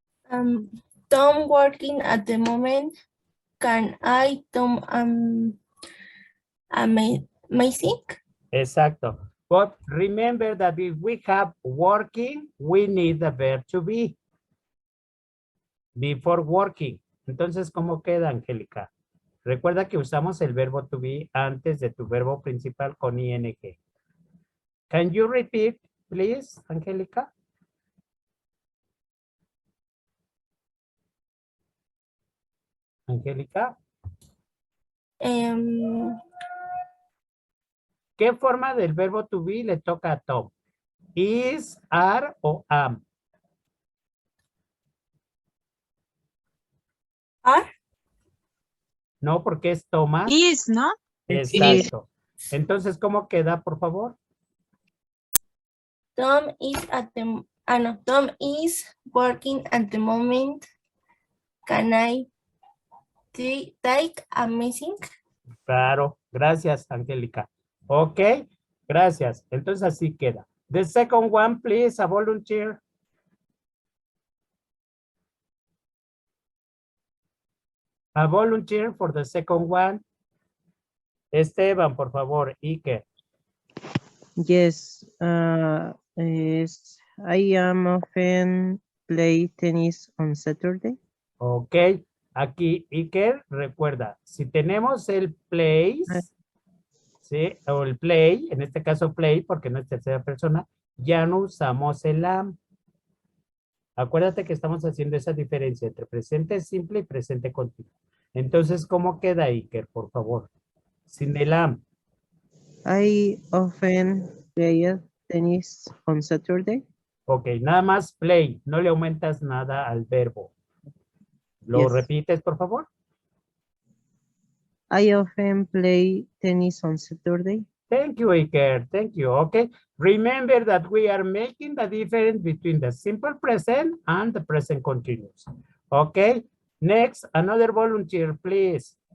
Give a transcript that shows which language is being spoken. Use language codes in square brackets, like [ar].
[en] Tom working at the moment. Can I Tom amazing? [es] Exacto. [en] But remember that if we have working, we need the verb to be before working. [es] Entonces, ¿cómo queda, Angélica? Recuerda que usamos el verbo to be antes de tu verbo principal con ing. Can you repeat, please, Angélica? Angélica. ¿Qué forma del verbo to be le toca a Tom? [en] Is, are o am? Are. [es] No, porque es toma. [en] Is, ¿no? [es] Exacto. Entonces, ¿cómo queda, por favor? [en] Tom is at the no, Tom is working at the moment. Can I take a missing? [es] Claro, gracias, Angélica. Ok, gracias. Entonces así queda. [en] The second one, please, a volunteer. A volunteer for the second one. Esteban, por favor, Iker. Yes, I am often play tennis on Saturday. [es] Ok, aquí Iker, recuerda, si tenemos el place, ¿sí? O el play, en este caso play, porque no es tercera persona, ya no usamos el am. Acuérdate que estamos haciendo esa diferencia entre presente simple y presente continuo. Entonces, ¿cómo queda Iker, por favor? Sin el am. [en] I often play tennis on Saturday. [es] Ok, nada más play, no le aumentas nada al verbo. ¿Lo [en] Yes. [es] repites, por favor? [en] I often play tennis on Saturday. Thank you, Iker. Thank you. Okay. Remember that we are making the difference between the simple present and the present continuous. Okay. Next, another volunteer, please.